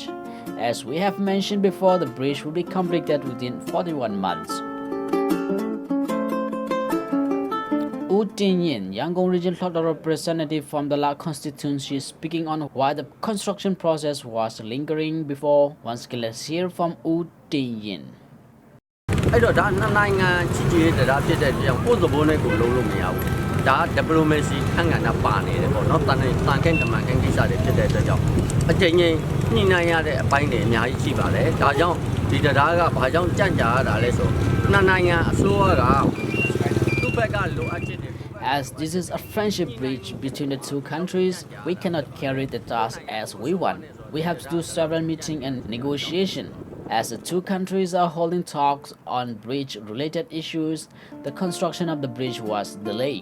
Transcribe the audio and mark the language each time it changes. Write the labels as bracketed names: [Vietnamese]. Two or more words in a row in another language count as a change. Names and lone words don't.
[English] As we have mentioned before, the bridge will be completed within 41 months. U Myint, Yangon Region Lord representative from the La constituency, speaking on why the construction process was lingering before. Once again, let's hear from U Myint. [Burmese] အဲ့တော့ဒါနိုင်ငံချစ်ကြည်ရေးတရားဖြစ်တဲ့ကြောင့်ကိုယ်သဘောနဲ့ကိုလုံးလို့မရဘူးဒါ diplomacy ခန့်ကဏ္ဍပါနေတယ်ပေါ့နော်တန်ခင်းတမန်ခင်းကိစ္စတွေဖြစ်တဲ့အတွက်ကြောင့်အကြိမ်ကြိမ်ညှိနှိုင်းရတဲ့အပိုင်းတွေအများကြီးရှိပါတယ်ဒါကြောင့်ဒီတရားကဘာကြောင့်ကြန့်ကြာရတာလဲဆိုနှစ်နိုင်ငံအစိုးရကသူ့ဘက်ကလိုအပ်ချက်တွေ [English] As this is a friendship bridge between the two countries, we cannot carry the task as we want. We have to do several meetings and negotiation. As the two countries are holding talks on bridge-related issues, the construction of the bridge was delayed.